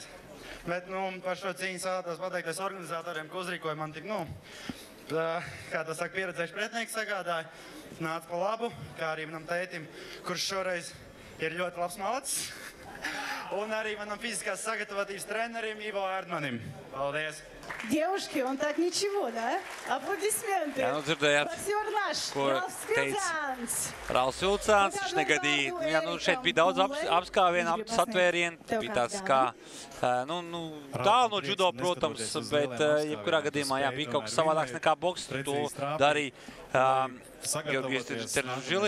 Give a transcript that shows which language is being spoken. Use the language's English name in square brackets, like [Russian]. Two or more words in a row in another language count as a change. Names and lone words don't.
[Latvian] Bet par šo cīņu vēlētos pateikties organizatoriem, ko uzrīkoja man tik, kā to saka, pieredzējuši pretinieki sagādāja. Nāca pa labu, kā arī manam tētim, kurš šoreiz ir ļoti labs malacis. Un arī manam fiziskās sagatavotības trenerim Ivo Erdmanim. Paldies! [Russian] Девушки, он так ничего, да? Аплодисменты. [Latvian] Jā, dzirdējāt, [Russian] Партнер наш, [Latvian] ko Rauls teica Vilcens. Rauls Vilcens. Viņš negadīja. Šeit bija daudz apskāvienu, satvērienu. Bija tāds kā, tālu no judo, protams, bet jebkurā gadījumā, jā, bija kaut kas savādāks nekā boks. To darīja Georgijs Teržili.